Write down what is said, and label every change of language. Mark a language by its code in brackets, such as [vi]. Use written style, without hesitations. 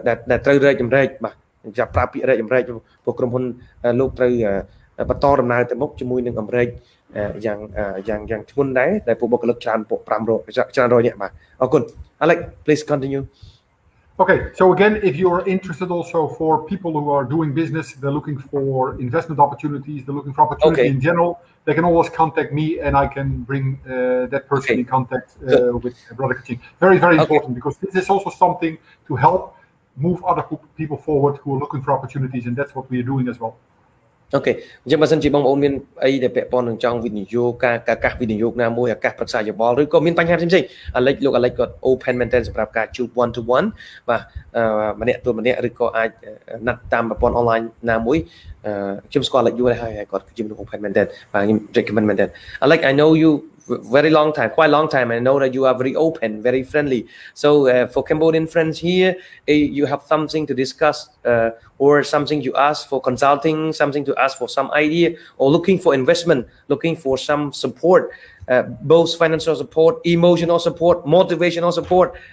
[km] ដែលត្រូវរែកចម្រែកបាទចាប់ប្រាប់ពាក្យរែកចម្រែកពួកក្រុមហ៊ុនលោកត្រូវបន្តដំណើរទៅមុខជាមួយនឹងអាមេរិកយ៉ាងធ្ងន់ដែរដែលពួកបុគ្គលិកច្រើនពួកច្រើនរយនាក់បាទអរគុណ [en] Alex please continue. Okay, so again, if you're interested also for people who are doing business, they're looking for investment opportunities, they're looking for opportunity in general, they can always contact me and I can bring that person in contact with Brother Kaching. Very, very important because this is also something to help move other people forward who are looking for opportunities, and that's what we are doing as well. [km] អូខេអញ្ចឹងបើសិនជាបងប្អូនមានអីដែលពាក់ព័ន្ធនឹងចង់វិនិយោគការឱកាសវិនិយោគណាមួយឱកាសប្រឹក្សាយោបល់ឬក៏មានបញ្ហាផ្សេងៗលោក Alex គាត់ open មែនទែនសម្រាប់ការជួប one to one បាទម្នាក់ទល់ម្នាក់ឬក៏អាចណាត់តាមប្រព័ន្ធ online ណាមួយខ្ញុំស្គាល់ Alex យូរហើយគាត់គឺជាមនុស្ស open មែនទែនបាទខ្ញុំ recommend មែនទែន [en] Alex I know you very long time, quite long time. I know that you are very open, very friendly. So for Cambodian friends here, you have something to discuss or something you ask for consulting, something to ask for some idea or looking for investment, looking for some support, both financial support, emotional support, motivational support.